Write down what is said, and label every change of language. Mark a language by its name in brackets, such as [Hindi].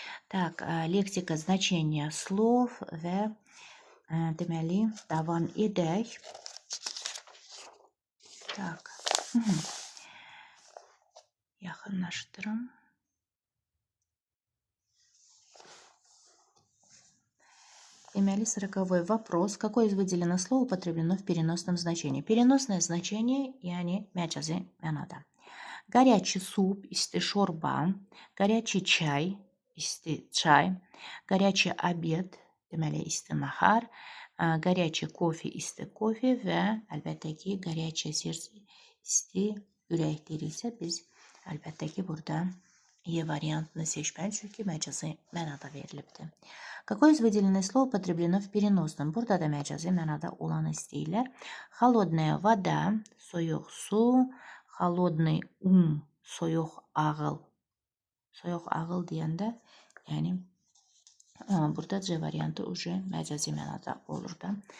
[Russian] Так, [Azerbaijani] leksika, [Russian] значение slov [Azerbaijani] və deməli davam edək. Так, yaxınlaşdırım. Deməli, [Russian] 40-й вопрос. Какое из выделенных слов употреблено в переносном значении? Переносное значение, [Azerbaijani] yani məcazi mənada. [Russian] Горячий суп, [Azerbaijani] isti şorba, [Russian] горячий [Azerbaijani] çay, isti çay, [Russian] горячий обед, [Azerbaijani] deməli isti nahar, [Russian] горячий кофе, [Azerbaijani] isti kofe və əlbəttə ki, [Russian] горячее сердце, [Azerbaijani] isti ürək deyiriksə biz əlbəttə ki, burada E variantını seçməli, çünki məcazi mənada verilibdir. [Russian] Какое из выделенных слов употреблено в переносном? [Azerbaijani] Burada da məcazi mənada olanı istəyirlər. [Russian] Холодная вода, [Azerbaijani] soyuq su, [Russian] холодный ум, [Azerbaijani] soyuq ağıl. Soyuq ağıl deyəndə, yəni burada C variantı ucu məcazi mənada olur da.